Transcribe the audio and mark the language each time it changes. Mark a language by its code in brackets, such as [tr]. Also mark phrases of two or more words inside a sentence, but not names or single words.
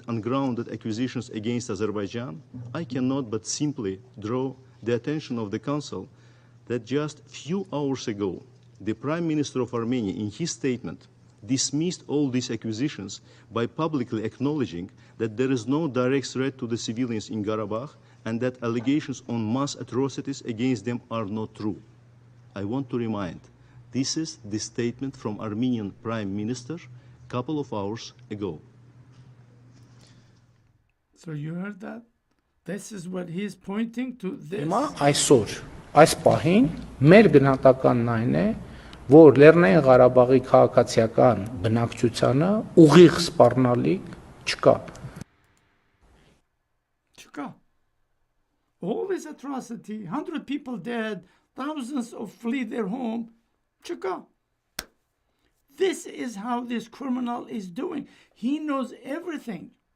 [en] ungrounded accusations against Azerbaijan, I cannot but simply draw the attention of the Council that just a few hours ago, the Prime Minister of Armenia, in his statement, dismissed all these accusations by publicly acknowledging that there is no direct threat to the civilians in Karabakh and that allegations on mass atrocities against them are not true. I want to remind, this is the statement from Armenian Prime Minister a couple of hours ago. So you heard that? This is what he's pointing to this. [hy] Հիմա այսօր այս պահին մեր գնահատականն այն է, որ Լեռնային Ղարաբաղի քաղաքացիական բնակչությանը ուղիղ սպառնալիք չկա։ [en] Chika. All this atrocity, 100 people dead, thousands of flee their home. Chika. This is how this criminal is doing. He knows everything.